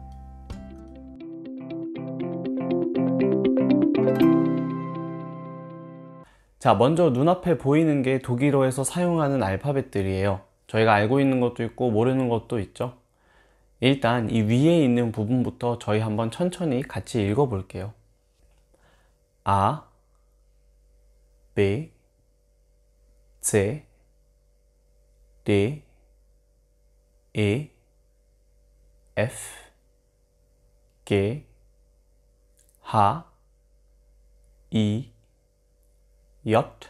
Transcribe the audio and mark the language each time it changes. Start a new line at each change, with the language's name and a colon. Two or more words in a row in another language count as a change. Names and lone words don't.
Korean: 자, 먼저 눈앞에 보이는 게 독일어에서 사용하는 알파벳들이에요. 저희가 알고 있는 것도 있고 모르는 것도 있죠. 일단 이 위에 있는 부분부터 저희 한번 천천히 같이 읽어 볼게요.
German: A, B, C, D, E, F, G, H, I, J,